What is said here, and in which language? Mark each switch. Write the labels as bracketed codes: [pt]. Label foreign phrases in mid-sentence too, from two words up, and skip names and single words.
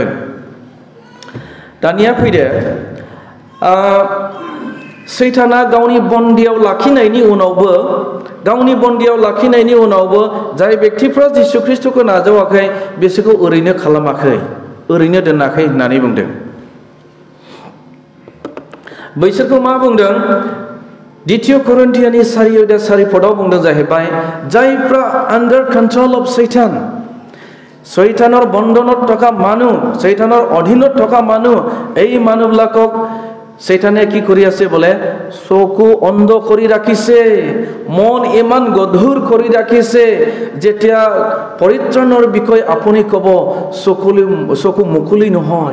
[brx] दानिया फैदो, सैताना गावनि बन्दियाव लाखिनायनि उनावबो जाय व्यक्तिफ्रा जिसु ख्रिस्टखौ नाजावाखै बिसोरखौ ओरैनो खालामाखै, ओरैनो दोनाखै होननानै बुंदों। बैसोरखौ मा बुंदों? द्वितीय करिन्थियानि 4:4 बुंदों जाहैबाय, जायफ्रा [en] under control of Satan, [as] শয়তানৰ বন্ধনত থকা মানুহ, শয়তানৰ অধীনত থকা মানুহ, এই মানুহবিলাকক শয়তানে কি কৰি আছে বোলে? চকু অন্ধ কৰি ৰাখিছে, মন ইমান গধুৰ কৰি ৰাখিছে, যেতিয়া পৰিত্ৰাণৰ বিষয় আপুনি ক'ব চকু মুকলি নহয়।